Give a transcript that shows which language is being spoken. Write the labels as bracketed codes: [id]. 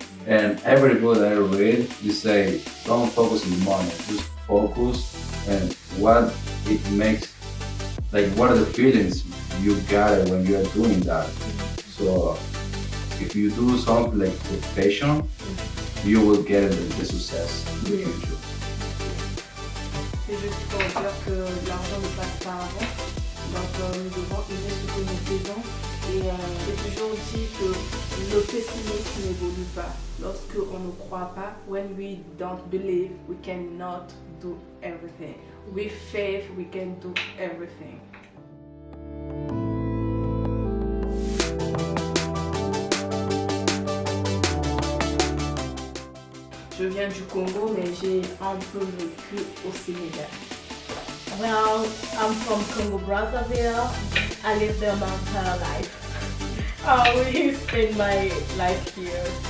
[en] And every book that I read, you say, don't focus on money, just focus on what it makes, like what are the feelings you got when you are doing that. So if you do something like with passion, you will get the success in the future. [fr] C'est juste pour dire que l'argent ne passe pas avant. Donc nous devons aimer ce que nous faisons. Et j'ai toujours dit que le pessimisme n'évolue pas. Lorsque on ne croit pas, [en] when we don't believe, we cannot do everything. With faith, we can do everything. [fr] Je viens du Congo, mais j'ai un peu vécu au Sénégal. [en] Well, I'm from Congo Brazzaville. I lived there my entire life. I really spent my life here.